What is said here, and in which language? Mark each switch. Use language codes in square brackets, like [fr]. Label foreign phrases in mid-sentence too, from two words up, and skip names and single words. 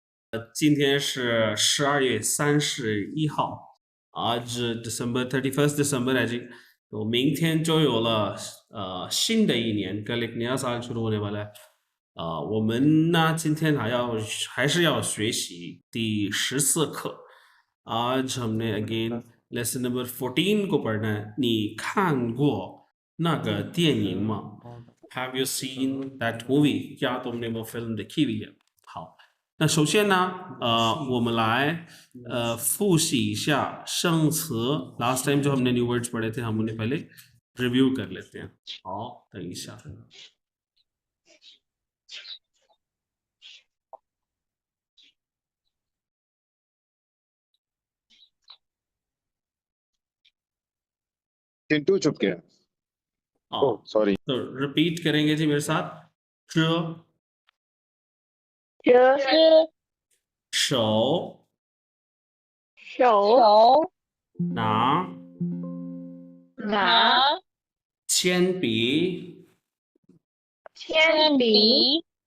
[zh] 今天是 12月31号， [hi] आज December 31 है जी। तो [zh] 明天就有了新的一年 [hi] कल एक नया साल शुरू होने वाला है। [zh] 我们呢今天还是要学习第 14课。 [hi] आज हमने [en] again lesson number [hi] 14 को पढ़ना है। [zh] 你看过那个电影吗 [en] Have you seen that movie? [hi] क्या तुमने वो फिल्म देखी हुई है? [zh] 好。那首先呢，我们来复习一下生词。 [en] Last time [hi] जो हमने [en] new words [hi] पढ़े थे, हम उन्हें पहले रिव्यू कर लेते हैं। [zh] 好，等一下。 [hi] चिंटू चुप गया। [en] oh sorry. [hi] तो रिपीट करेंगे जी मेरे साथ। [zh] च 手手拿拿铅笔铅笔